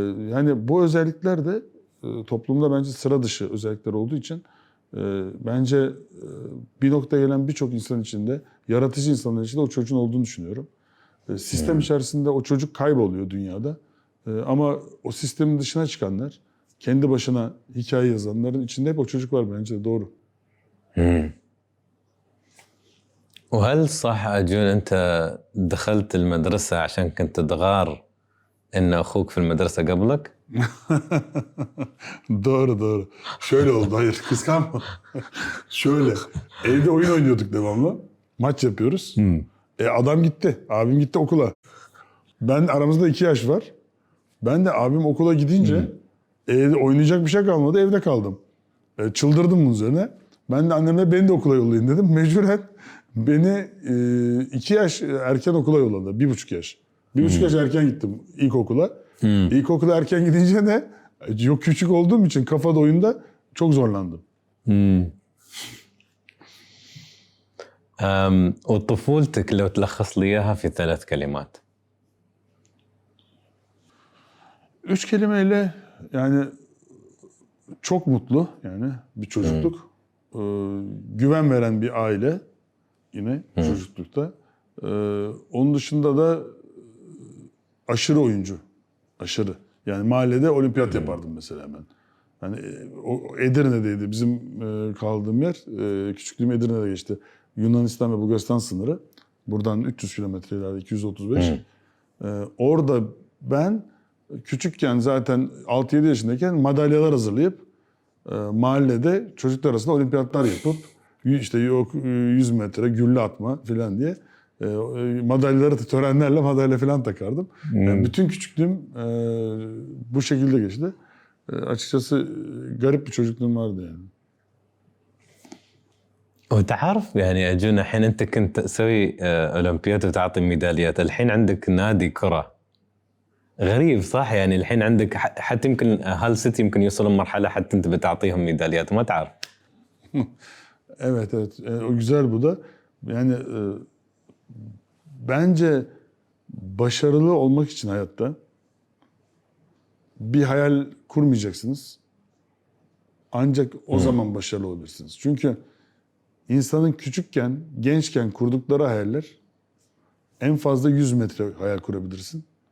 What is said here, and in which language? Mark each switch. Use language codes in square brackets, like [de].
[tr] Yani bu özellikler de toplumda bence sıra dışı özellikler olduğu için bence bir noktaya gelen birçok insan içinde, yaratıcı insanların içinde o çocuğun olduğunu düşünüyorum. Sistem içerisinde o çocuk kayboluyor dünyada. Ama o sistemin dışına çıkanlar, kendi başına hikaye yazanların içinde hep o çocuk var bence de doğru. [ar] وهل صح أجون أنت دخلت المدرسة عشان كنت تغار إن أخوك في المدرسة قبلك؟ [tr] Doğru. Şöyle oldu, hayır kıskanma. Şöyle, evde oyun oynuyorduk devamlı. Maç yapıyoruz. Adam gitti, abim gitti okula. Aramızda 2 yaş var. Ben de abim okula gidince evde oynayacak bir şey kalmadı, evde kaldım. Çıldırdım bunun üzerine. Ben de annemle beni de okula yollayın dedim. Mecburen beni 2 yaş erken okula yolladı. 1,5 yaş. 1,5 yaş erken gittim ilkokula. İlkokula erken gidince de yok küçük olduğum için kafada oyunda çok zorlandım. [ar] وطفولتك لو تلخص لي إياها في 3 كلمات. [tr] 3 kelimeyle yani çok mutlu yani bir çocukluk. Güven veren bir aile yine çocuklukta. Onun dışında da aşırı oyuncu. Aşırı. Yani mahallede olimpiyat yapardım mesela ben. Yani o Edirne'deydi bizim kaldığım yer. Küçüklüğüm Edirne'de geçti. Yunanistan ve Bulgaristan sınırı. Buradan 300 kilometre ileride 235. Orada ben küçükken zaten 6-7 yaşındayken madalyalar hazırlayıp mahallede çocuklar arasında olimpiyatlar yapıp işte yok 100 metre gülle atma falan diye madalyaları törenlerle madalya falan takardım. Yani bütün küçüklüğüm bu şekilde geçti. Açıkçası garip bir çocukluğum vardı yani. [ar] وتعرف يعني أجون الحين أنت كنت تسوي أولمبياد وتعطي ميداليات، الحين عندك نادي كرة غريب صح؟ يعني الحين عندك حتى يمكن هال سيتي يمكن يوصلون مرحلة حتى أنت بتعطيهم ميداليات ما تعرف. [tr] Evet. O güzel bu da. Yani bence başarılı olmak için hayatta bir hayal kurmayacaksınız. Ancak o zaman başarılı olabilirsiniz. Çünkü insanın küçükken, gençken kurdukları hayaller en fazla 100 metre hayal kurabilirsin.